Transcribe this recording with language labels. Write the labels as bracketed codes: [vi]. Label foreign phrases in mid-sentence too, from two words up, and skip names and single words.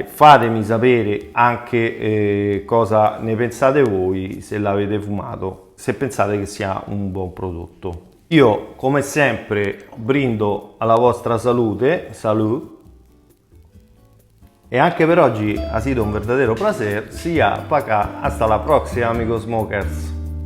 [it] Fatemi sapere anche cosa ne pensate voi, se l'avete fumato, se pensate che sia un buon prodotto. Io come sempre brindo alla vostra salute, salud, e anche per oggi [es] ha sido un verdadero placer, sia pa' acá, [it] hasta la prossima, amigos smokers.